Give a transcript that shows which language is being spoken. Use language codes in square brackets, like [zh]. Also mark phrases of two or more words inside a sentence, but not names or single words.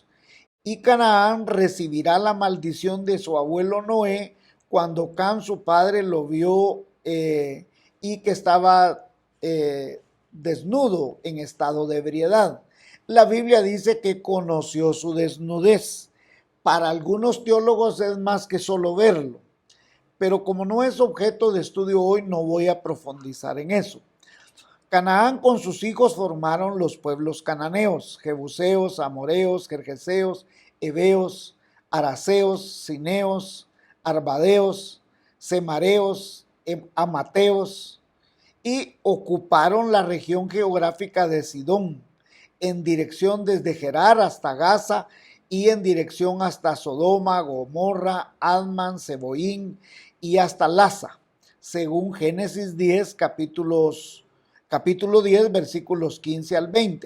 [es] Y Canaán recibirá la maldición de su abuelo Noé cuando Cam, su padre, lo vio y que estaba desnudo en estado de ebriedad. La Biblia dice que conoció su desnudez. Para algunos teólogos es más que solo verlo, pero como no es objeto de estudio hoy, no voy a profundizar en eso. Canaán con sus hijos formaron los pueblos cananeos, jebuseos, amoreos, gergeseos, heveos, araceos, cineos, arbadeos, semareos, amateos, y ocuparon la región geográfica de Sidón, en dirección desde Gerar hasta Gaza y en dirección hasta Sodoma, Gomorra, Adman, Seboín y hasta Laza, según Génesis 10, capítulo 10, versículos 15 al 20.